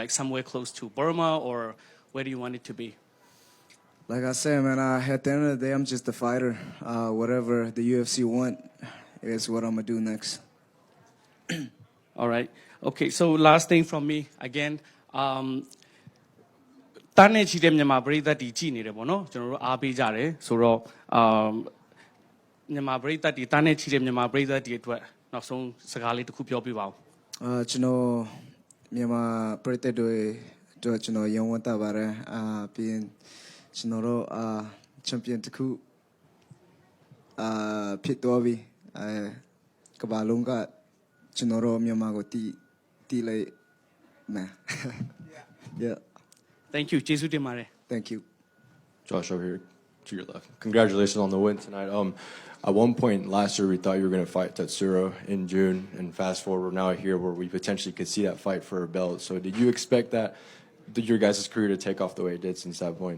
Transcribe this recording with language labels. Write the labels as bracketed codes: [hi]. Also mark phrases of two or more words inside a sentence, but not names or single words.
[en] Like somewhere close to Burma, or where do you want it to be? Like I said, man, at the end of the day, I'm just a fighter. Whatever the UFC want is what I'm gonna do next. All right. Okay, so last thing from me again. [my] တန်းနေချီတဲ့မြန်မာပရိသတ်တွေကြည်နေတယ်ပေါ့နော်ကျွန်တော်တို့အားပေးကြတယ်ဆိုတော့မြန်မာပရိသတ်တွေတန်းနေချီတဲ့မြန်မာပရိသတ်တွေအတွက်နောက်ဆုံးစကားလေးတစ်ခုပြောပြပါဦး ကျွန်တော်မြန်မာပရိသတ်တွေအတွက်ကျွန်တော်ရုံးဝတ်တာပါတယ်ပြီးရင်ကျွန်တော်တို့ချန်ပီယံတစ်ခုဖြစ်သွားပြီကမ္ဘာလုံးကကျွန်တော်တို့မြန်မာကိုတီးလိုက်မယ် yeah [en] Thank you [my] ကျေးဇူးတင်ပါတယ် [en] thank you Josh over here to your left. Congratulations on the win tonight. At one point last year, we thought you were going to fight Tatsuro in June, and fast forward, we're now here where we potentially could see that fight for a belt. So, did you expect your guys' career to take off the way it did since that point?